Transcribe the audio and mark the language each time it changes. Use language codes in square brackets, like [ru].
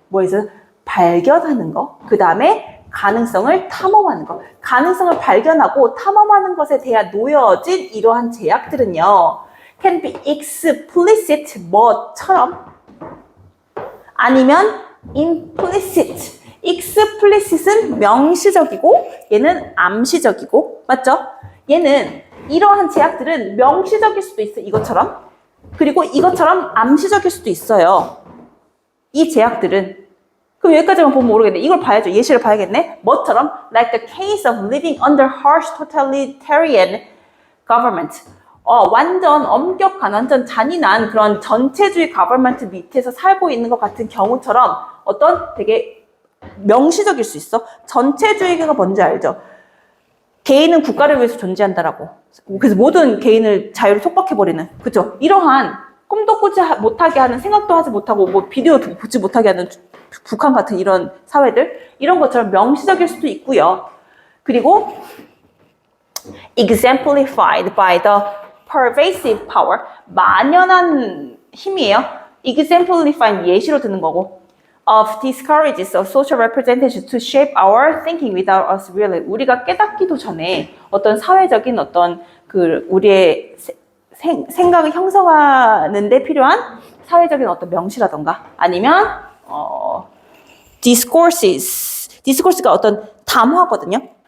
[ko] 뭐에서 발견하는 거, 그 다음에 가능성을 탐험하는 거. 가능성을 발견하고 탐험하는 것에 대한 놓여진 이러한 제약들은요. [en] can be explicit [ko] 뭐처럼 아니면 [en] implicit. [ko] explicit은 명시적이고 얘는 암시적이고 맞죠? 얘는 이러한 제약들은 명시적일 수도 있어, 이것처럼. 그리고 이것처럼 암시적일 수도 있어요. 이 제약들은. 그럼 여기까지만 보면 모르겠네. 이걸 봐야죠. 예시를 봐야겠네. 뭐처럼? [en] Like the case of living under harsh totalitarian government. [ko] 완전 엄격한, 완전 잔인한 그런 전체주의 가버먼트 밑에서 살고 있는 것 같은 경우처럼 어떤 되게 명시적일 수 있어. 전체주의가 뭔지 알죠? 개인은 국가를 위해서 존재한다라고. 그래서 모든 개인을 자유를 속박해버리는. 그죠? 이러한 꿈도 꾸지 못하게 하는, 생각도 하지 못하고 뭐 비디오도 보지 못하게 하는 북한 같은 이런 사회들, 이런 것처럼 명시적일 수도 있고요. [en] 그리고 exemplified by the pervasive power, [ko] 만연한 힘이에요. [en] exemplifying [ko] 예시로 드는 거고, [en] of discourages of social representation to shape our thinking without us really. [ko] 우리가 깨닫기도 전에 어떤 사회적인 어떤 그 우리의 생각을 형성하는 데 필요한 사회적인 어떤 명시라던가 아니면 discourses가 어떤 담화거든요.